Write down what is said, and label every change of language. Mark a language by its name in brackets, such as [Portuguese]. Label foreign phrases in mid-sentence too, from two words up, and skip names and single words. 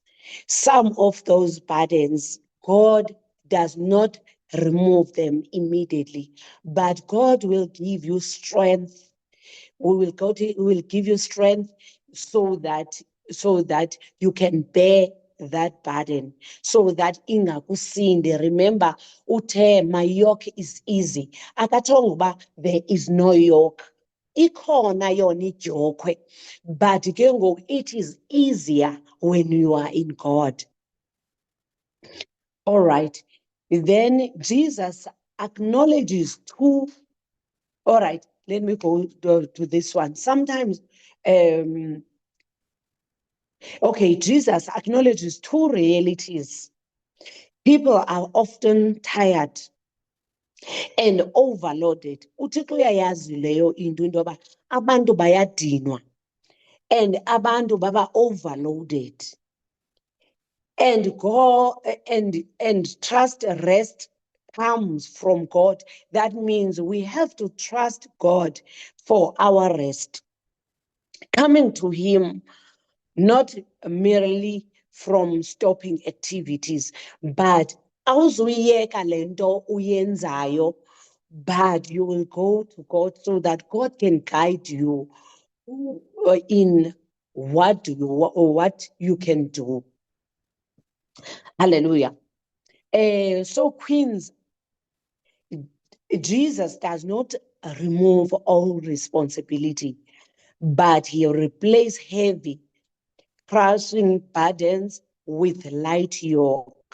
[English] Some of those burdens, God does not remove them immediately, but God will give you strength. We will give you strength so that you can bear that burden, so that ingakusinde. Remember, uthe my yoke is easy. [Xhosa] Akatshongo uba [English] there is no yoke. [Xhosa] Ikhona yona ijokhwe, [English] but [Xhosa] ke ngoku [English] it is easier when you are in God. All right. Then Jesus acknowledges two. All right, let me go to this one. Sometimes, okay, Jesus acknowledges two realities. People are often tired and overloaded. [Xhosa] UThixo uyayazi leyo into yoba abantu bayadinwa and abantu baba overloaded. [English] And trust rest comes from God. That means we have to trust God for our rest. Coming to Him, not merely from stopping activities, but [Xhosa] awuzuyeka lento uyenzayo, [English] but you will go to God so that God can guide you in what you can do. Hallelujah. So Queens, Jesus does not remove all responsibility, but He replaces heavy, crushing burdens with light yoke.